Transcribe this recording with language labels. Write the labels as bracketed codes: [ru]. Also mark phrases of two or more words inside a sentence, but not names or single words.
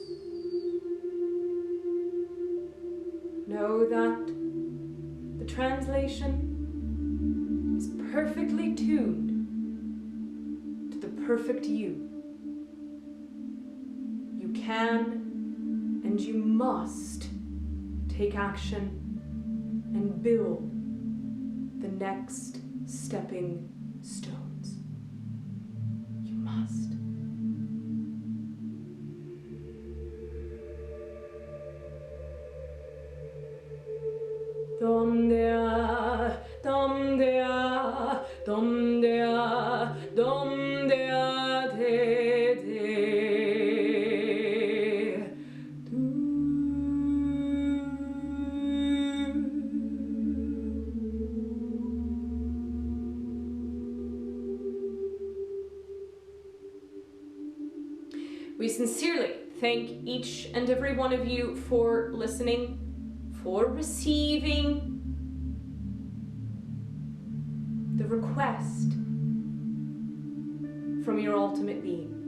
[en] Know that the translation is perfectly tuned to the perfect you. You can and you must take action and build the next stepping stones. You must. Dom dea, dom dea, dom dea, dom dea, de de. We sincerely thank each and every one of you for listening, for receiving the request from your ultimate being.